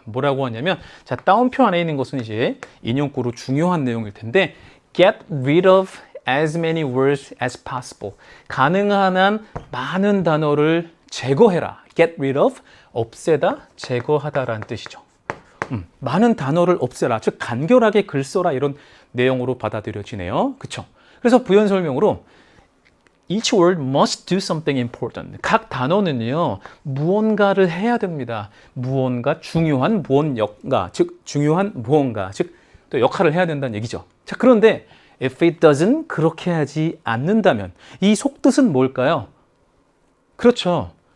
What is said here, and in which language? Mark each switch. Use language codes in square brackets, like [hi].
[ko] 뭐라고 하냐면, 자, 따옴표 안에 있는 것은 이제 인용구로 중요한 내용일 텐데, [en] get rid of as many words as possible. [ko] 가능한 한 많은 단어를 제거해라. get rid of, 없애다, 제거하다라는 뜻이죠. 많은 단어를 없애라. 즉, 간결하게 글 써라. 이런 내용으로 받아들여지네요. 그쵸? 그래서 부연 설명으로 [en] Each word must do something important. [ko] 각 단어는요, 무언가를 해야 됩니다. 무언가, 중요한 무언가, 즉 중요한 무언가, 즉 또 역할을 해야 된다는 얘기죠. 자, 그런데 [en] if it doesn't, [ko] 그렇게 하지 않는다면 이 속뜻은 뭘까요? 그렇죠.